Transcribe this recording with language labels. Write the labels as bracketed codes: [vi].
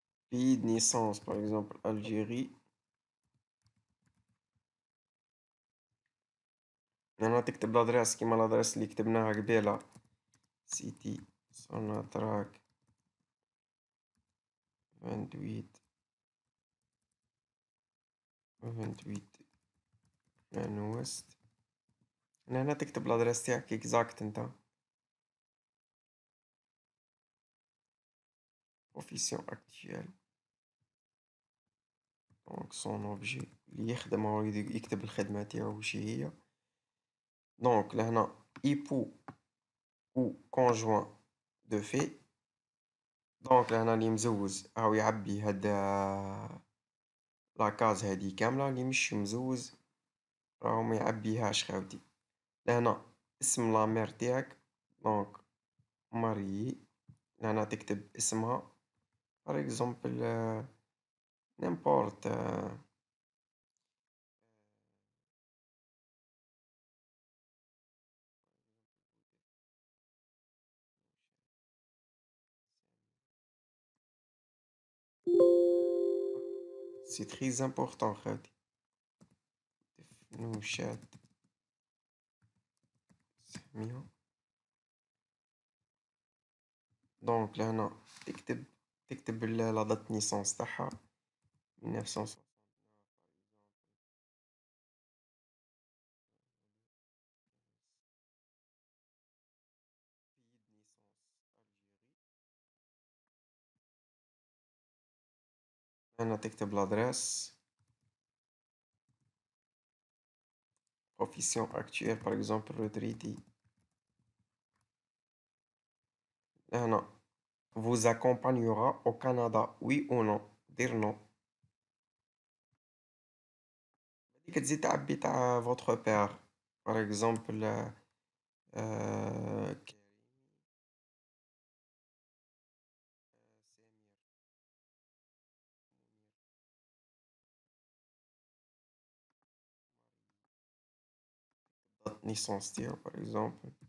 [fr] Pays de naissance, par exemple, Algérie. [ar] هنا تكتب [fr] l'adresse [ar] كيما l'adresse اللي كتبناها قبيلة. سيتي سوناتراك 28 عن وست. هنا تكتب [fr] l'adresse [ar] تاعك exact انت. [fr] Profession actuelle. Donc son objet [ar] اللي يخدم هو يكتب الخدمة تاعو وش هي. [fr] Donc لهنا époux ou conjoint de fait. [ar] دونك لهنا اللي مزوز راهو يعبي هاد لاكاز هادي كاملة، اللي مش مزوز راهو ما يعبيهاش خاوتي. لهنا اسم لامير تاعك دونك ماريي. لهنا تكتب اسمها [fr] par exemple n'importe c'est très important خاوتي. [ar] نوشات سميها. دونك لهنا تكتب لا دات نيسونس تاعها 1900. هنا تكتب l'adresse. [fr] Profession actuelle, par exemple, retraité. [ar] هنا [fr] vous accompagnera au Canada, oui ou non. Dire non. [ar] هذيك تزيد تعبي تاع [fr] votre père. Par exemple, [ar] كريم سمير date naissance تاعو par exemple.